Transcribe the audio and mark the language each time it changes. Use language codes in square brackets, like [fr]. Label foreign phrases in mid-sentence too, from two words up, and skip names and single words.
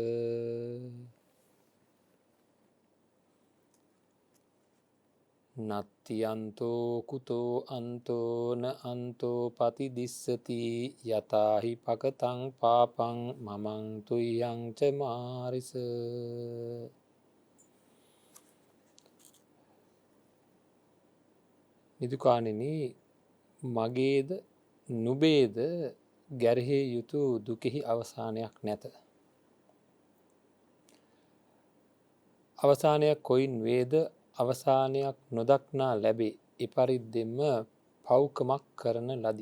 [pi] නත්ති අන්තෝ කුතෝ අන්තෝ න අන්තෝ පතිදිස්සති යතාහි පකතං පාපං මමං තුයං ච මාරිස. [si] නිදුකාණෙනි, මගේද නුබේද ගැරහිය යුතු දුකෙහි අවසානයක් නැත. අවසානයක් කොයින් වේද අවසානයක් නොදක්නා ලැබේ. එපරිද්දෙන්ම පව්කමක් කරන ලදී.